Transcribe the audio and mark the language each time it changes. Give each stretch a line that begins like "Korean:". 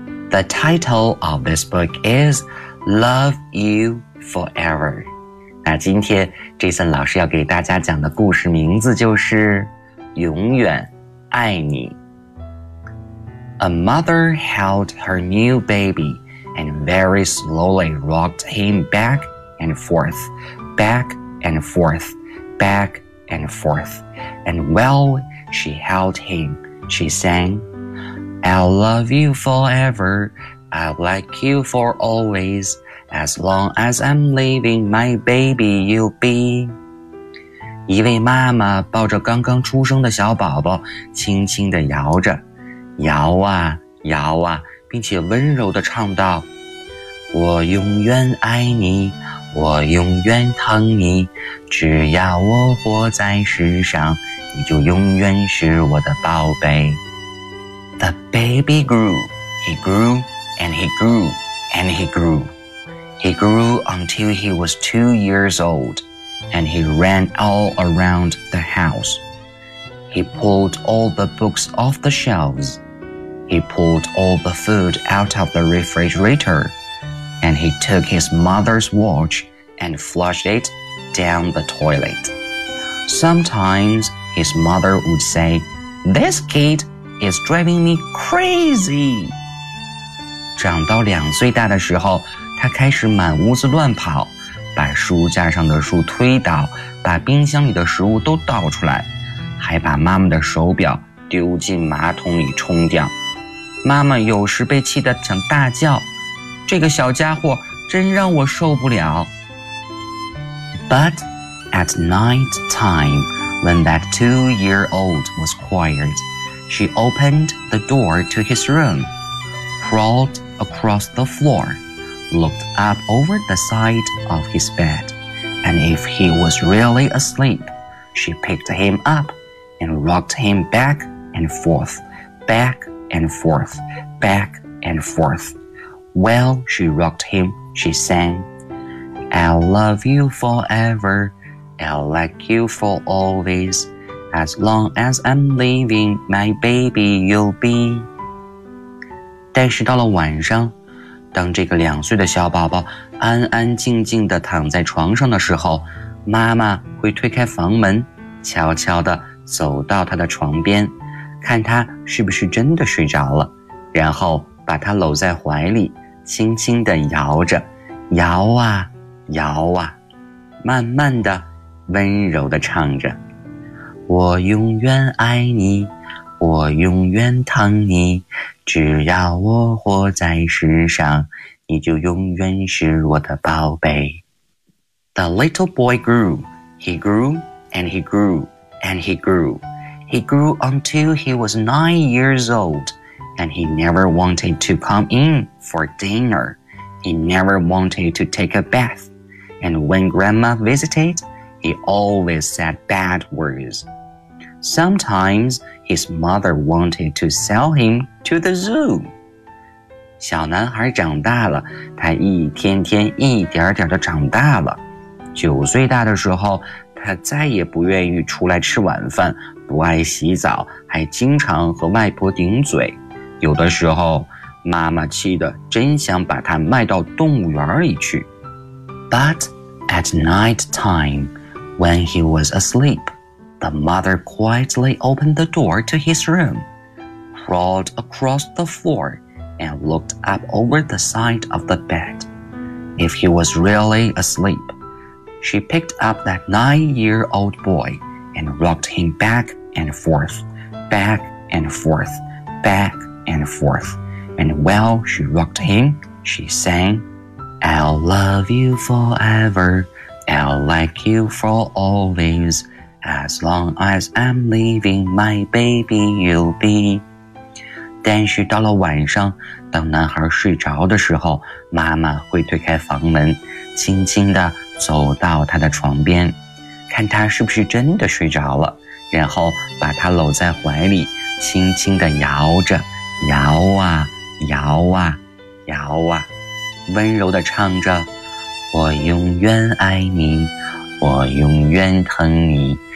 English: The title of this book is Love You Forever.
Chinese: 那今天 Jason 老师要给大家讲的故事名字就是永远爱你。
English: A mother held her new baby and very slowly rocked him back and forth, back and forth, back and forth. And while she held him, she sang,I'll love you forever, I'll like you for always, as long as I'm living, my baby you'll be.
Chinese: 一位妈妈抱着刚刚出生的小宝宝，轻轻地摇着，摇啊摇啊，并且温柔地唱道，我永远爱你，我永远疼你，只要我活在世上，你就永远是我的宝贝。
English: The baby grew. He grew and he grew and he grew. He grew until he was 2 years old, and he ran all around the house. He pulled all the books off the shelves. He pulled all the food out of the refrigerator, and he took his mother's watch and flushed it down the toilet. Sometimes his mother would say, "This kid is driving me crazy."
Chinese: 长到两岁大的时候，他开始满屋子乱跑，把书架上的书推倒，把冰箱里的食物都倒出来，还把妈妈的手表丢进马桶里冲掉。妈妈有时被气得想大叫，这个小家伙真让我受不了。
English: But at night time, when that two-year-old was quiet, she opened the door to his room, crawled across the floor, looked up over the side of his bed, and if he was really asleep, she picked him up and rocked him back and forth, back and forth, back and forth. While she rocked him, she sang, "I'll love you forever, I'll like you for always, as long as I'm living, my baby you'll be."
Chinese: 但是到了晚上，当这个两岁的小宝宝安安静静地躺在床上的时候，妈妈会推开房门，悄悄地走到他的床边，看他是不是真的睡着了，然后把他搂在怀里，轻轻地摇着，摇啊摇啊，慢慢地温柔地唱着，我永远爱你，我永远疼你，只要我活在世上，你就永远是我的宝贝。
English: The little boy grew. He grew and he grew and he grew. He grew until he was 9 years old, and he never wanted to come in for dinner. He never wanted to take a bath. And when grandma visited, he always said bad words. Sometimes his mother wanted to sell him to the zoo.
Chinese: 小男孩长大了，他一天天一点点地长大了。九岁大的时候，他再也不愿意出来吃晚饭，不爱洗澡，还经常和外婆顶嘴。有的时候，妈妈气得真想把他卖到动物园里去。
English: But at night time, when he was asleep,The mother quietly opened the door to his room, crawled across the floor, and looked up over the side of the bed. If he was really asleep, she picked up that nine-year-old boy and rocked him back and forth, back and forth, back and forth. And while she rocked him, she sang, I'll love you forever, I'll like you for always,As long as I'm leaving, my baby you'll be.
Chinese: 但是到了晚上，当男孩睡着的时候，妈妈会推开房门，轻轻地走到他的床边，看他是不是真的睡着了，然后把他搂在怀里，轻轻地摇着，摇啊，摇啊，摇啊，温柔地唱着，我永远爱你，我永远疼你。